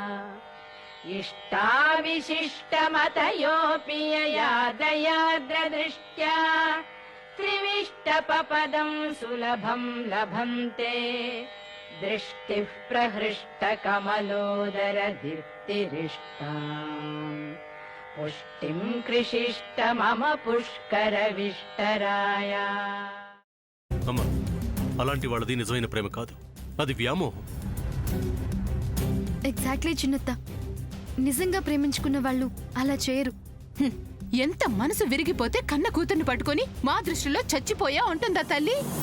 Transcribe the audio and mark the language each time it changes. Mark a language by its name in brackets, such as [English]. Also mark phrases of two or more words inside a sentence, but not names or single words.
[Sanskrit] इष्टाविशिष्टमतयोऽपि यया दयाद्रदृष्ट्या त्रिविष्टपपदं सुलभं लभन्ते. दृष्टिः प्रहृष्टकमलोदर दीप्तिरिष्टाम् पुष्टिं कृषिष्ट मम पुष्करविष्टराया. [Telugu] అమ్మా, అలాంటి వాళ్ళది నిజమైన ప్రేమ కాదు, అది వ్యామోహం. ఎగ్జాక్ట్లీ చిన్నత్త, నిజంగా ప్రేమించుకున్న వాళ్ళు అలా చేయరు. ఎంత మనసు విరిగిపోతే కన్న కూతుర్ని పట్టుకొని మా దృష్టిలో చచ్చిపోయా ఉంటుందా తల్లి?